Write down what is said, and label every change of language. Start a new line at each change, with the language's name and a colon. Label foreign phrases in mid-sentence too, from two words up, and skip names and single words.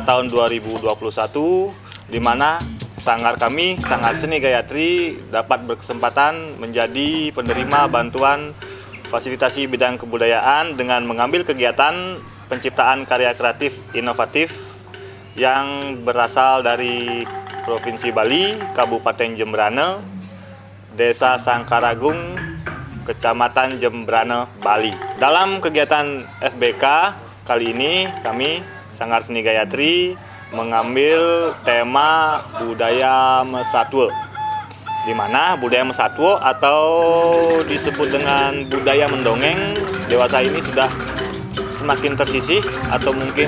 Indonesian: tahun 2021, di mana sanggar kami, Sanggar Seni Gayatri, dapat berkesempatan menjadi penerima bantuan fasilitasi bidang kebudayaan dengan mengambil kegiatan penciptaan karya kreatif inovatif yang berasal dari Provinsi Bali, Kabupaten Jembrane, Desa Sangkaragung, Kecamatan Jembrane, Bali. Dalam kegiatan FBK kali ini, kami Sanggar Seni Gayatri mengambil tema budaya Mesatwo, di mana budaya Mesatwo atau disebut dengan budaya mendongeng dewasa ini sudah semakin tersisih atau mungkin